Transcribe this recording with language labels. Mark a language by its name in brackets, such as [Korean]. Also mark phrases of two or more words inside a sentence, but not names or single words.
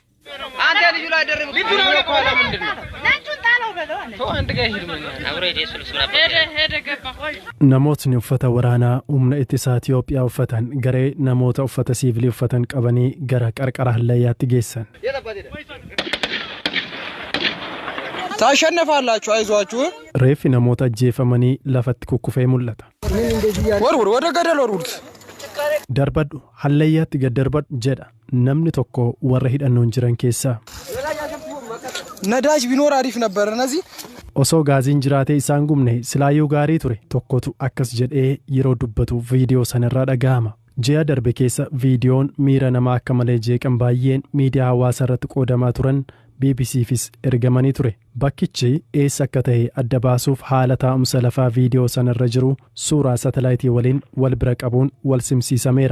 [Oromo] Namootni uffata waraanaa humna ittisaa Itoophiyaa uffatan garee namoota uffata siivilii uffatan qabanii gara qarqara hallayyaatti geessan. [Amharic] ታሸነፋላችሁ አይዟችሁ [Oromo] reeffi namoota ajjeefamanii lafatti kukkufee mul'ata. [Amharic] ወርውር ወደ ገደል ወርውር [Oromo] Darbadhu hallayyaatti gad darbadhu jedha namni tokko warra hidhannoon jiran keessaa. [Amharic] ነዳጅ ቢኖር አሪፍ ነበር እነዚህ [Oromo] osoo gaaziin jiraatee isaan gubne silaayyuu gaarii ture tokkotu akkas jedhee yeroo dubbatu viidiyoo sanarraa dhaga'ama. Ji'a darbe keessa viidiyoon miira namaa akka malee jeeqan baay'een miidiyaa hawaasaa irratti qoodamaa turan BBC'fis ergamanii ture. Bakkichi eessa akka ta'e adda baasuuf haala taa'umsa lafaa viidiyoo sanarra jiru suuraa satalaayitii waliin wal bira qabuun wal simsiisameera.